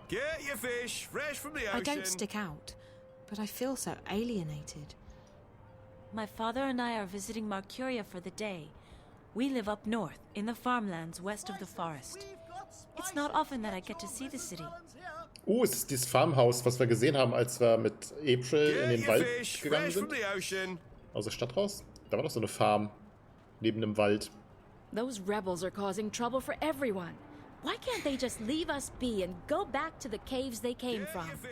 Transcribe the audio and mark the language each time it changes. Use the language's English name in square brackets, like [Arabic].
[English] Get your fish fresh from the ocean. I don't stick out, but I feel so alienated. My father and I are visiting Mercuria for the day. We live up north, in the farmlands west of the forest. It's not often that I get to see the city. [German] Oh, es ist dieses Farmhaus, was wir gesehen haben, als wir mit April in den Wald gegangen sind. Aus der Stadt raus. Da war doch so eine Farm neben dem Wald. [English] Those rebels are causing trouble for everyone. Why can't they just leave us be and go back to the caves they came from?